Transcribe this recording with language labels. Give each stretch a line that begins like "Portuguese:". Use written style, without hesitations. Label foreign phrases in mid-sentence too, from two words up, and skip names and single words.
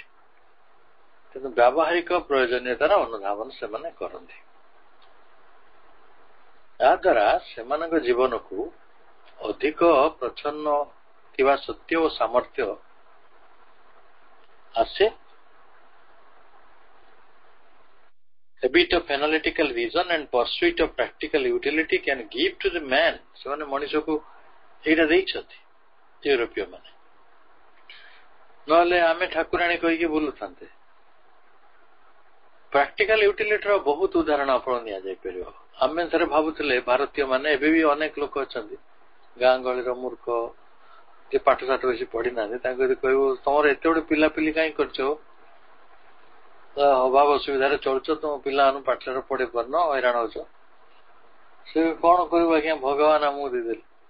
Odia: କିନ୍ତୁ ବ୍ୟାବହାରିକ ପ୍ରୟୋଜନୀୟତାର ଅନୁଧାବନ ସେମାନେ କରନ୍ତି। ଏହା ଦ୍ୱାରା ସେମାନଙ୍କ ଜୀବନକୁ ଅଧିକ ପ୍ରଚ୍ଛନ୍ନ ଥିବା ସତ୍ୟ ଓ ସାମର୍ଥ୍ୟ ଆସେ।
English: Habit of analytical reason and pursuit of practical utility can give to the man.
Odia: ସେମାନେ ମଣିଷକୁ ଏଇଟା ଦେଇଛନ୍ତି ୟୁରୋପୀୟ ମାନେ। ନହେଲେ ଆମେ ଠାକୁରାଣୀ କହିକି ବୁଲୁଥାନ୍ତେ।
English: practical utilityର
Odia: ବହୁତ ଉଦାହରଣ ଆପଣ ନିଆଯାଇପାରିବ। ଆମେ ଥରେ ଭାବୁଥିଲେ ଭାରତୀୟ ମାନେ, ଏବେ ବି ଅନେକ ଲୋକ ଅଛନ୍ତି ଗାଁ ଗହଳିର ମୂର୍ଖ, ଯେ ପାଠ ସାଠ ବେଶୀ ପଢିନାହାନ୍ତି, ତାଙ୍କୁ ଯଦି କହିବୁ ତମର ଏତେ ଗୋଟେ ପିଲାପିଲି କାହିଁ କରିଛ, ଅଭାବ ଅସୁବିଧାରେ ଚଳୁଛ, ତମ ପିଲାମାନଙ୍କୁ ପାଠଶାଠ ପଢେଇ ପାରୁନ, ହଇରାଣ ହଉଛ, ସେ କଣ କରିବୁ ଆଜ୍ଞା, ଭଗବାନ ଆମକୁ ଦେଇଦେଲେ।